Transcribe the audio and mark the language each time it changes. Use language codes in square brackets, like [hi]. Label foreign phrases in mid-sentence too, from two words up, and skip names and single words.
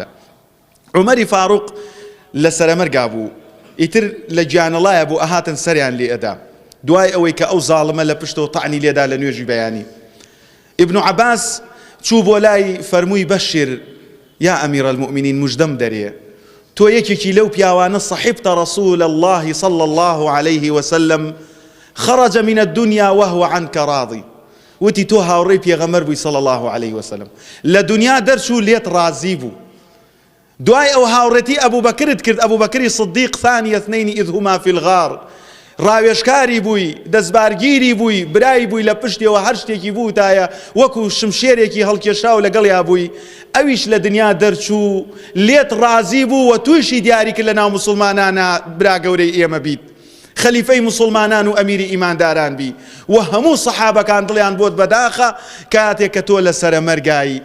[ckb] عومەری فاروق لە سەرەمەرگا بوو، ئیتر لە گیانەڵایە بوو ئەهاتن سەریان لێ ئەدا دوای ئەوەی کە ئەو زاڵمە لە پشتەوە تەعنی لێدا لە نوێژی بەیانی. ابن عباس چوو بۆ لای فەرمووی بەشیر [ar] یا ئەمیر المؤمنین [ckb] مژدەم دەرێ تۆ یەکێکی لەو پیاوانە [ar] صحبت رسول الله صلى الله عليه وسلم خرج من الدنيا وهو عنك راضي. [ckb] وتی تۆ هاوڕێی پێغەمبەر بووی [ar] صلى الله عليه وسلم، [ckb] لە دنیا دەرچوو لێت ڕازی بوو. دوای ئەو هاوڕێتی ئەبوو بەکرت کرد، ئەبوو بەکری صدیق [ar] ثانی اثنين إذ هما في الغار. [ckb] ڕاوێژکاری بووی، دەستبارگیری بووی، برای بووی لە پشتیەوە هەر شتێکی بوو تایە وەکو شمشێرێکی هەڵکێشاو لەگەڵیا بووی. ئەویش لە دنیا دەرچوو لێت ڕازی بوو و تووشی دیاری کرد لە ناو مسلمانانە برا گەورەی ئێمە بیت، خەلیفەی مسلمانان و ئەمیری ئیمانداران بی و هەموو سەحابەکان دڵیان بۆت بەداخە کاتێک کە تۆ لە سەرەمەرگایی.